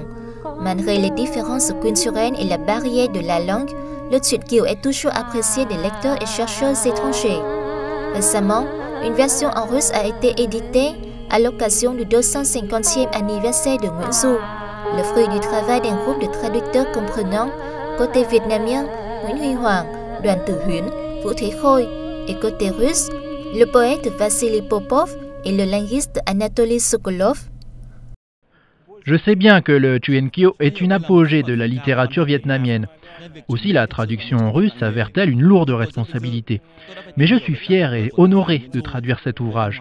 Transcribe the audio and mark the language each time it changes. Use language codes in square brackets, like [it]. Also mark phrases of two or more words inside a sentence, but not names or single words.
[fr] Malgré les différences culturelles et la barrière de la langue, le Truyện Kiều est toujours apprécié des lecteurs et chercheurs étrangers. Récemment, une version en russe a été éditée à l'occasion du 250e anniversaire de Nguyễn Du, le fruit du travail d'un groupe de traducteurs comprenant côté vietnamien Nguyễn Huy Hoàng, Đoàn Tử Huyến, Vũ Thế Khôi et côté russe, le poète Vassili Popov et le linguiste Anatoly Sokolov. Je sais bien que le Truyện Kiều est une apogée de la littérature vietnamienne. Aussi, la traduction en russe s'avère-t-elle une lourde responsabilité. Mais je suis fier et honoré de traduire cet ouvrage.